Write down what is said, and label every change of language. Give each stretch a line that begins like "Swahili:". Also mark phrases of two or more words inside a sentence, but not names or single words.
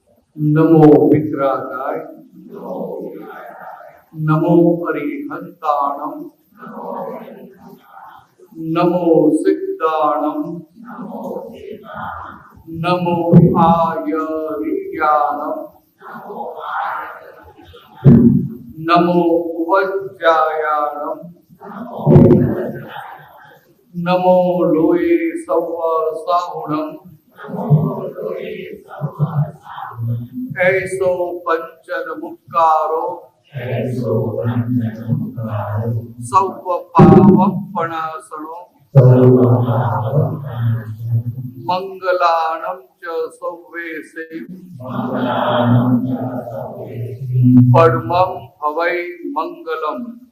Prakrit languages: નમો વિગ્રહાય નમો અરિહંતાણમ નમો સિદ્ધાણમ નમો આયરિયાણમ નમો ઉપજ્જાયાણમ નમો લોય સવ સાહુણમ ऐसो पंचन मुक्कारो सौव पावपणासनो मंगलानं च सौवेसे परमं हवै मंगलम्।